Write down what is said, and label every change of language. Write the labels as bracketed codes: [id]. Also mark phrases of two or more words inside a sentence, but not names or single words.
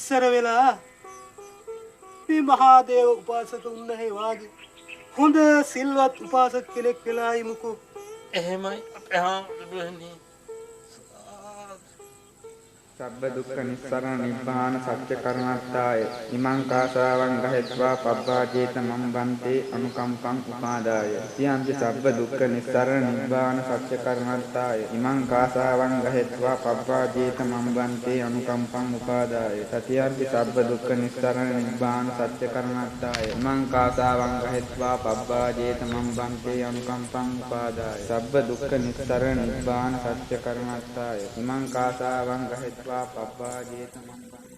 [si] ඉස්සර වෙලා මේ මහාදේව උපාසක උන්නහේ වාගේ හොඳ සිල්වත් උපාසක කෙනෙක් වෙලා ඉමුකෝ. එහෙමයි අපේ ආම්දුරනේ. [pi] සබ්බ දුක්ඛ නිස්සරණ නිබ්බාන සත්‍ය කරණත්තාය ඉමං කාසාවං ගහෙත්වා පබ්බාජේත මම් බන්තේ අනුකම්පං උපාදාය තියන්ති සබ්බ දුක්ඛ නිස්සරණ නිබ්බාන සත්‍ය කරණත්තාය ඉමං කාසාවං ගහෙත්වා පබ්බාජේත මම් බන්තේ අනුකම්පං උපාදාය තතියන්ති සබ්බ දුක්ඛ නිස්සරණ නිබ්බාන සත්‍ය කරණත්තාය ඉමං කාසාවං ගහෙත්වා පබ්බාජේත මම් බන්තේ අනුකම්පං උපාදාය සබ්බ දුක්ඛ නිස්සරණ නිබ්බාන සත්‍ය කරණත්තාය ඉමං කාසාවං ගහෙත්වා පබ්බාජේත මම්